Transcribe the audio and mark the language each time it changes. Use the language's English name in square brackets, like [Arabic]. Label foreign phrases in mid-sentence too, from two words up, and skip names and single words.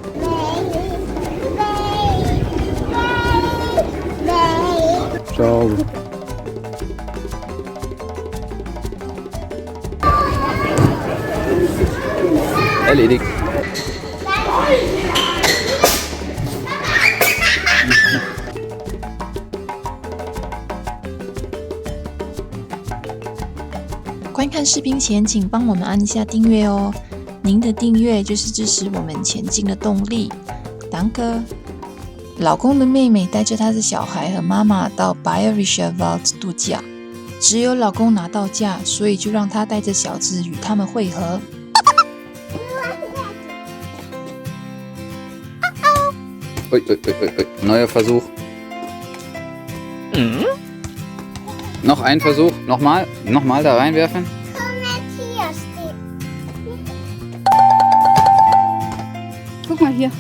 [Italian] Ciao. [German] Erledigt. [Chinese] 观看视频前，请帮我们按一下订阅哦。您的订阅就是支持我们前进的动力。当哥，老公的妹妹带着她的小孩和妈妈到 Bayerischer Wald 度假。只有老公拿到假，所以就让他带着小子与他们会合。 [German] Ui, ui, ui, ui. Neuer Versuch. Noch ein Versuch. Nochmal da reinwerfen. Guck mal hier.